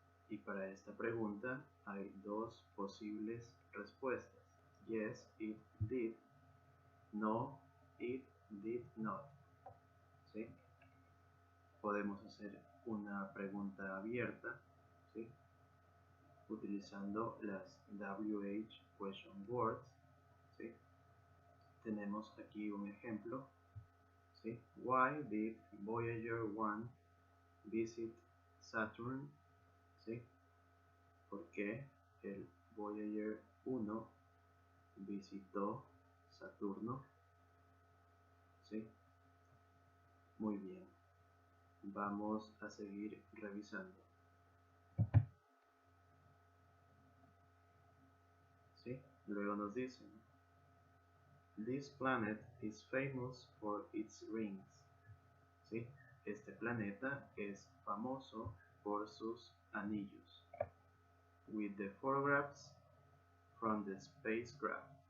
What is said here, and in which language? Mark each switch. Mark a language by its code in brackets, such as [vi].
[es] Y para esta pregunta hay dos posibles respuestas: [en] yes, it did; no, it did not, [es] ¿sí? Podemos hacer una pregunta abierta, ¿sí? Utilizando las WH question words, ¿sí? Tenemos aquí un ejemplo, ¿sí? [en] Why did Voyager 1 visit Saturn? [es] ¿Sí? ¿Por qué el Voyager 1 visitó Saturno? ¿Sí? Muy bien. Vamos a seguir revisando. ¿Sí? Luego nos dicen: [en] This planet is famous for its rings. [es] ¿Sí? Este planeta es famoso por sus anillos. [en] With the photographs from the spacecraft.